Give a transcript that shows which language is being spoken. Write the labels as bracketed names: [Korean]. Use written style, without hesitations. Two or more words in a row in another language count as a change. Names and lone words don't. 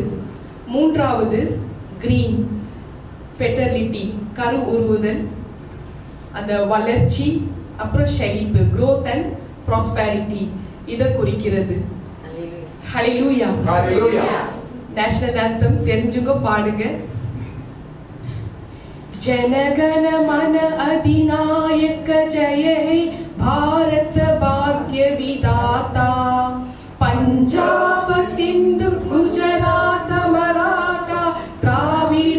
[Tamil] மூன்றாவது [English] green, fertility, [Tamil] கரு உருவுதல், அந்த வளர்ச்சி, அப்புறம் செழிப்பு, [English] growth and prosperity, [Tamil] இதை குறிக்கிறது. ஹல்லேலூயா, ஹல்லேலூயா. [English] national anthem [Tamil] தெரிஞ்சுங்க, பாடுங்க. [Bangla] জনগণ মন অধিনায়ক জয় হে ভারত ভাগ্য বিধাতা, পঞ্জাব সিন্ধু গুজরাট মরাঠা দ্রাবিড়